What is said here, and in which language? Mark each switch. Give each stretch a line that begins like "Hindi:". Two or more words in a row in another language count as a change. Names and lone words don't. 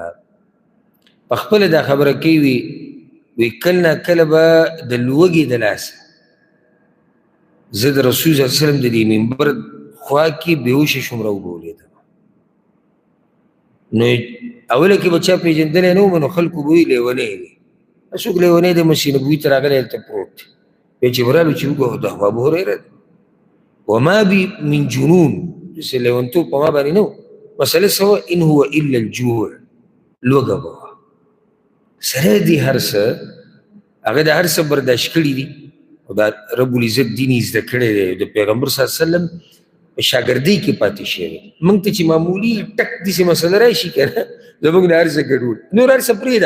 Pashto: په خپله دا خبره کوي وی کله نه کله به د لوږې د لاسه زه د رسول
Arabic: صلی الله علیه وسلم
Pashto: د دې منبر خوا کې بېهوشه شوم راوبولېدم. نو اوله کې به چا پېژندلی نه وم، نو خلکو به وایي لیونی دی، څوک لیونی دی؟ مسیح نبوي ته راغلی هلته پروت دی. بیا چې ورالو چې وګورو دا خو ابو هریره دی.
Arabic: وما بي من جنون،
Pashto: داسې لیونتوب په ما باندې نه و. مسله څه وه؟
Arabic: ان هو الا الجوع،
Pashto: لوږه به وه. سره دي هر څه هغه د هر څه برداشت کړي دي او دا
Arabic: رب العزت
Pashto: دین یې زده کړی دی، د پیغمبر
Arabic: صلی الله علیه وسلم
Pashto: په شاګردۍ کې پاتې شوی. موږ ته چې معمولي ټک داسې مسله راشي که نه، زموږ نه هر څه ګډوډ، نور هر څه پرېږده.